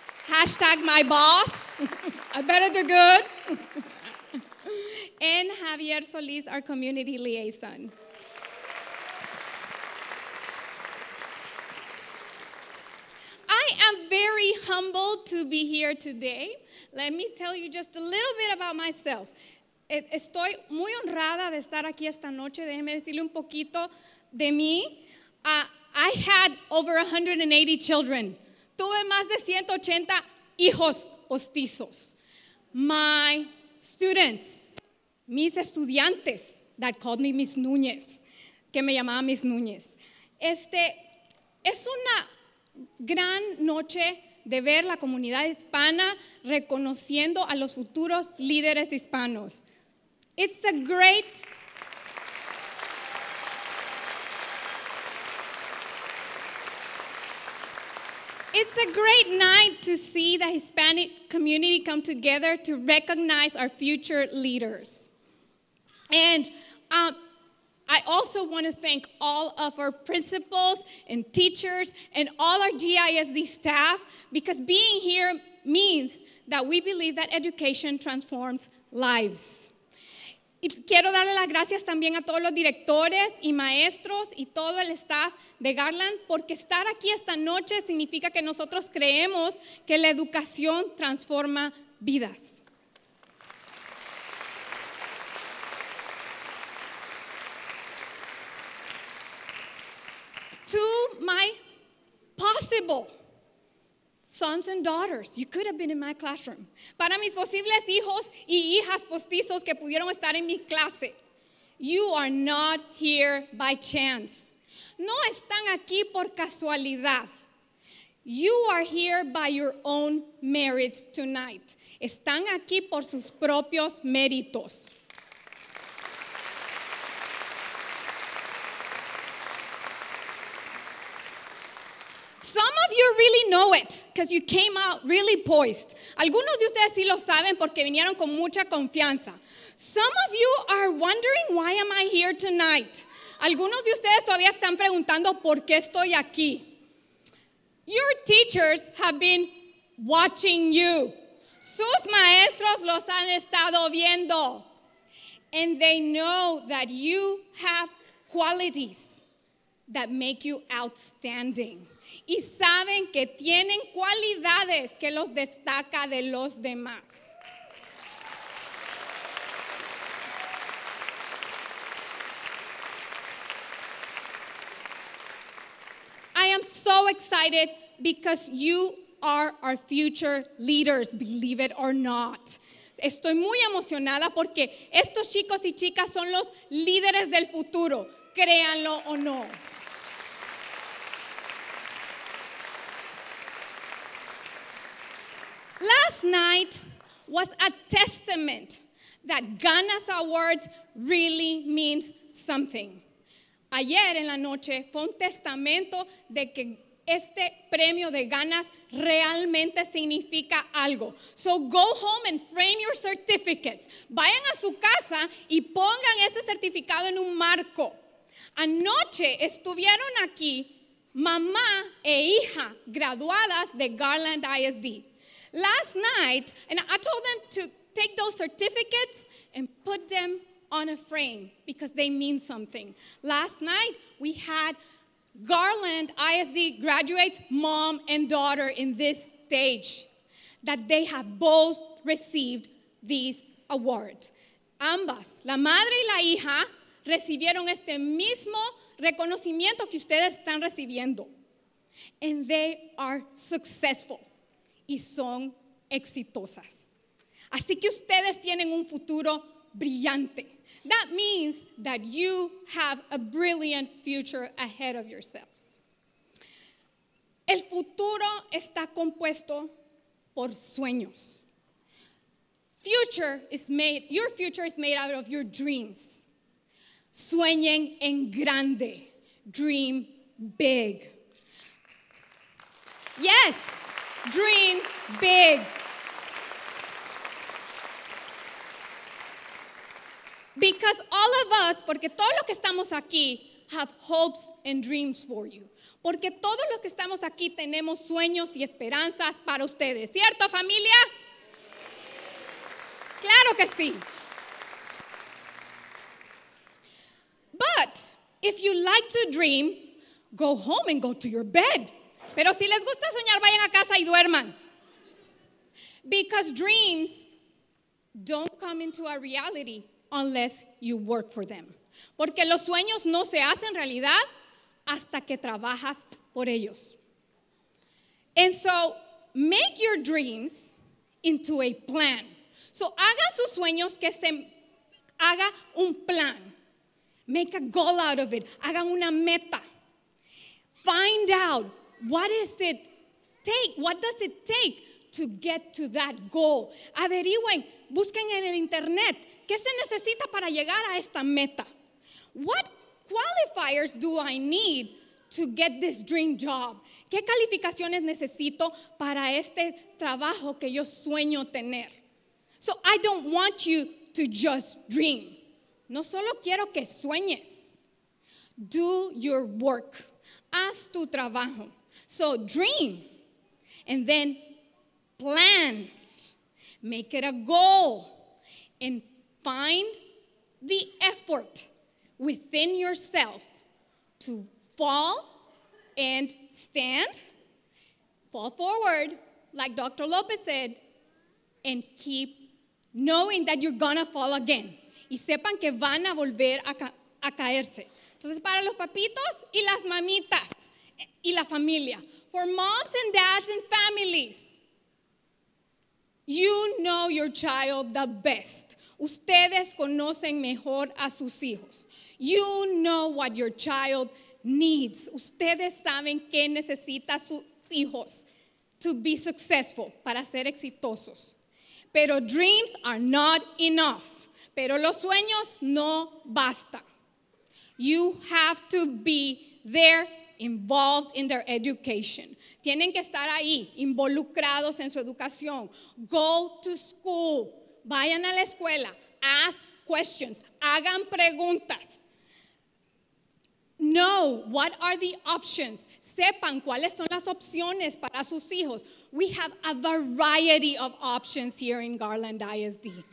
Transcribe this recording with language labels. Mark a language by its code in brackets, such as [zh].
[en] Hashtag my boss. I better do good. And Javier Solis, our community liaison. I am very humbled to be here today. Let me tell you just a little bit about myself. [es] Estoy muy honrada de estar aquí esta noche. Déjeme decirle un poquito de mí. [en] I had over 180 children. [es] Tuve más de 180 hijos postizos. [en] My students, [es] mis estudiantes, [en] that called me Miss Núñez, [es] que me llamaba Miss Núñez. Es una gran noche de ver la comunidad hispana reconociendo a los futuros líderes hispanos. [en] It's a great night to see the Hispanic community come together to recognize our future leaders. And I also want to thank all of our principals and teachers and all our GISD staff, because being here means that we believe that education transforms lives. [es] Y quiero darle las gracias también a todos los directores y maestros y todo el staff de Garland, porque estar aquí esta noche significa que nosotros creemos que la educación transforma vidas. [en] To my possible sons and daughters, you could have been in my classroom. [es] Para mis posibles hijos y hijas postizos que pudieron estar en mi clase, [en] you are not here by chance. [es] No están aquí por casualidad. [en] You are here by your own merits tonight. [es] Están aquí por sus propios méritos. [en] of you really know it because you came out really poised. [es] Algunos de ustedes sí lo saben porque vinieron con mucha confianza. [en] Some of you are wondering, why am I here tonight? [es] Algunos de ustedes todavía están preguntando por qué estoy aquí. [en] Your teachers have been watching you. [es] Sus maestros los han estado viendo. [en] And they know that you have qualities that make you outstanding. [es] Y saben que tienen cualidades que los destaca de los demás. [en] I am so excited because you are our future leaders, believe it or not. [es] Estoy muy emocionada porque estos chicos y chicas son los líderes del futuro, créanlo o no. [en] Last night was a testament that Ganas Awards really means something. [es] Ayer en la noche fue un testamento de que este premio de Ganas realmente significa algo. [en] So go home and frame your certificates. [es] Vayan a su casa y pongan ese certificado en un marco. Anoche estuvieron aquí mamá e hija graduadas de Garland ISD. [en] Last night, and I told them to take those certificates and put them on a frame because they mean something. Last night, we had Garland ISD graduates, mom and daughter in this stage, that they have both received these awards. [es] Ambas, la madre y la hija, recibieron este mismo reconocimiento que ustedes están recibiendo. [en] And they are successful. [es] Y son exitosas. Así que ustedes tienen un futuro brillante. [en] That means that you have a brilliant future ahead of yourselves. [es] El futuro está compuesto por sueños. [en] Your future is made out of your dreams. [es] Sueñen en grande. [en] Dream big. Yes. Dream big. Because all of us, [es] porque todos los que estamos aquí, [en] have hopes and dreams for you. [es] Porque todos los que estamos aquí tenemos sueños y esperanzas para ustedes. ¿Cierto, familia? Claro que sí. [en] But if you like to dream, go home and go to your bed. [es] Pero si les gusta soñar, vayan a casa y duerman. [en] Because dreams don't come into a reality unless you work for them. [es] Porque los sueños no se hacen realidad hasta que trabajas por ellos. [en] And so, make your dreams into a plan. [es] So, hagan sus sueños que se haga un plan. [en] Make a goal out of it. [es] Hagan una meta. [en] Find out what does it take to get to that goal. [es] Averigüen, busquen en el internet. ¿Qué se necesita para llegar a esta meta? [en] What qualifiers do I need to get this dream job? [es] ¿Qué calificaciones necesito para este trabajo que yo sueño tener? [en] So I don't want you to just dream. [es] No solo quiero que sueñes. [en] Do your work. [es] Haz tu trabajo. [en] So dream. And then plan. Make it a goal. And find the effort within yourself to fall and stand, fall forward, like Dr. Lopez said, and keep knowing that you're gonna fall again. [es] Y sepan que van a volver a caerse. Entonces, para los papitos y las mamitas y la familia, [en] for moms and dads and families, you know your child the best. [es] Ustedes conocen mejor a sus hijos. [en] You know what your child needs. [es] Ustedes saben qué necesita sus hijos [en] to be successful, [es] para ser exitosos. [en] Pero dreams are not enough. [es] Pero los sueños no bastan. [en] You have to be there involved in their education. [es] Tienen que estar ahí, involucrados en su educación. [en] Go to school. [es] Vayan a la escuela. [en] Ask questions. [es] Hagan preguntas. [en] Know what are the options. [es] Sepan cuáles son las opciones para sus hijos. [en] We have a variety of options here in Garland ISD.